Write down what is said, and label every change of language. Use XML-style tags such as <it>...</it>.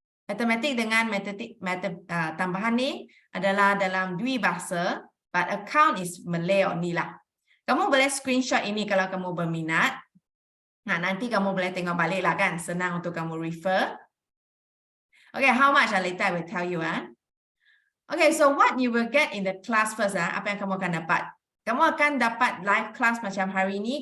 <ms>Matematik dengan tambahan ni adalah dalam 2 bahasa.</ms> <en>But account is Malay only lah.</en> <ms>Kamu boleh screenshot ini kalau kamu berminat. Nah, nanti kamu boleh tengok balik lah kan. Senang untuk kamu refer.</ms> <en>Okay, how much later I will tell you. Okay, so what you will get in the class first.</en> <ms>Apa yang kamu akan dapat? Kamu akan dapat live class macam hari ini.</ms>